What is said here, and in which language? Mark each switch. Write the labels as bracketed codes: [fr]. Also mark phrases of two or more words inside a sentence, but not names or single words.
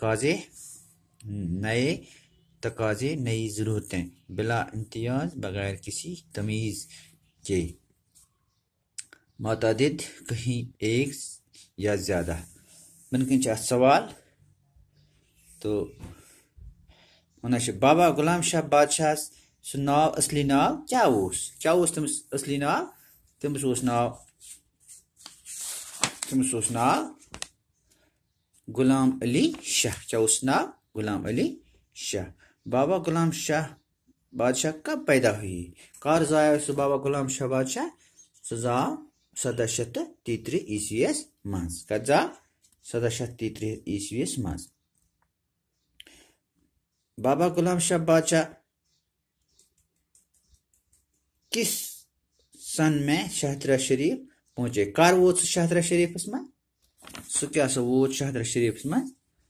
[ur] تقاضے، نئی ضرورتیں، بلا امتیاز، بغیر کسی تمیز کے، متعدد، کہیں ایک یا زیادہ۔ [ks] بنکن سوال تو بابا غلام شاہ بادشاہ سن اصلی ناو کیا تمس اصلی ناو؟ تمس ناو غلام علی شاہ۔ غلام علی شاہ۔ [ur] بابا غلام شاہ بادشاہ کب پیدا ہوئی؟ [ks] کار زایا سہ بابا غلام شاہ بادشاہ؟ سہ زاو 1733 عیسویس مز۔ کت زاو؟ 1733 عیسویس مز۔ [ur] بابا غلام شاہ بادشاہ کس سن میں شہدرہ شریف پہنچے؟ [ks] کر ووت سہ شہدرہ شریفس مز؟ سہ کیا سہ ووت شہدرہ شریفس مز